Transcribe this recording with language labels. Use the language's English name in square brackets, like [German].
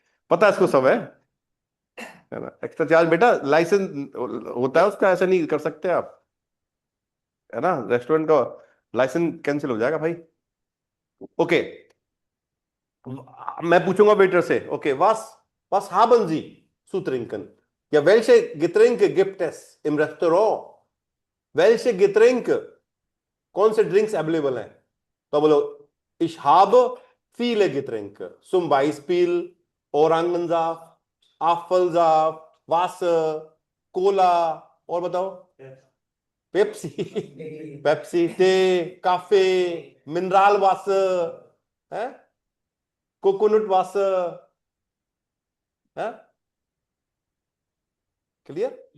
[Hindi] पता है इसको सब, है ना? एक्स्ट्रा चार्ज बेटा, लाइसेंस होता है उसका, ऐसा नहीं कर सकते आप, है ना? रेस्टोरेंट का लाइसेंस कैंसिल हो जाएगा भाई। ओके, मैं पूछूंगा वेटर से, okay, [German] was haben Sie zu trinken? Ja, welche Getränke gibt es im Restaurant? welche Getränke, [Hindi] कौन से ड्रिंक्स अवेलेबल हैं? तो बोलो, [German] ich habe viele Getränke, zum Beispiel Orangensaft, Apfelsaft, Wasser, [Hindi] Cola, और बताओ, पेप्सी, पेप्सी, टे, काफे, मिनरल वाटर, है, coconut water, है, क्लियर?